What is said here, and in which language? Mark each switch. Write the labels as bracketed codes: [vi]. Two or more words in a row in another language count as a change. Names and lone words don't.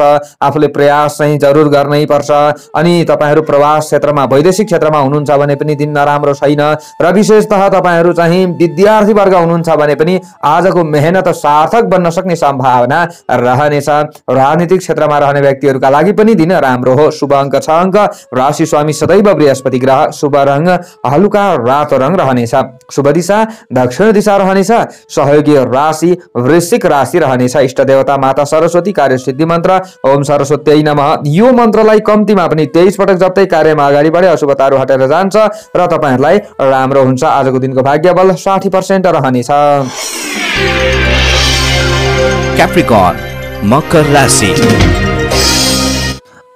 [ne] आफूले प्रयास चाहिँ जरुर गर्नै पर्छ। अनि तपाईहरु प्रवास क्षेत्रमा वैदेशिक क्षेत्रमा हुनुहुन्छ भने पनि दिन नराम्रो छैन र विशेषतः तपाईहरु चाहिँ विद्यार्थी वर्ग हुनुहुन्छ भने पनि आजको मेहनत सार्थक बन्न सक्ने सम्भावना रहनेछ। राजनीतिक क्षेत्रमा रहने व्यक्तिहरुका लागि दिन राम्रो हो। शुभ अंक 6 अंक, राशि स्वामी सदैव बृहस्पति ग्रह, शुभ रंग हलुका रातो रंग रहनेछ। शुभ दिशा दक्षिण दिशा रहनेछ। सहयोगी राशि वृश्चिक राशि रहनेछ। इष्ट देवता माता सरस्वती। कार्यसिद्धि मन्त्र [sa] ओम सरस्वत्यै नमः। [ne] यो मन्त्रलाई कम्तीमा पनि 23 पटक जप्दै कार्यमा अगाडि बढे अशुभताहरू हटेर जान्छ र तपाईहरुलाई राम्रो हुन्छ। आजको दिनको भाग्यबल 60% रहनेछ। क्याप्रिकर्न मकर राशि।